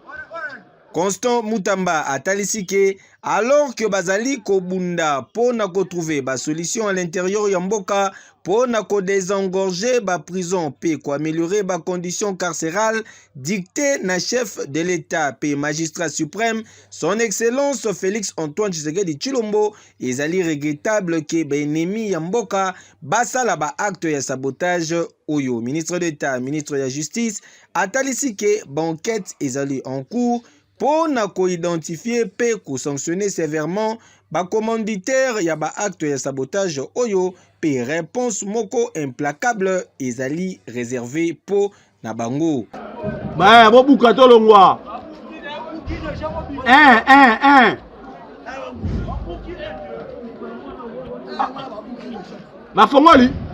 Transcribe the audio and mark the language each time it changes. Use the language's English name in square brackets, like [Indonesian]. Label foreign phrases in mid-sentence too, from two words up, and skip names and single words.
[Lingala] Constant Mutamba a talisike [French] alors que [Lingala] bazali kobunda pour na trouver ba solution [French] à l'intérieur [Lingala] ya mboka pour na ko désengorger ba prison pe ko améliorer ba [French] conditions carcérales dictées [Lingala] na [French] chef de l'État [Lingala] pe [French] magistrat suprême son excellence [Lingala] Félix Antoine Tshisekedi Tshilombo ezali [French] regrettable que [Lingala] ba ennemi ya mboka basala ba acte ya sabotage oyo. [French] Ministre d'État, ministre de la Justice [Lingala] a talisike ba enquête ezali [French] en cours pour [Lingala] na ko identifier pe ko sanctionner sévèrement ba commanditaire ya ba acte ya sabotage oyo pe réponse moko implacable ezali [French] réservé pour [Lingala] na bango. Ba bo buka to longwa. Ma fongoli.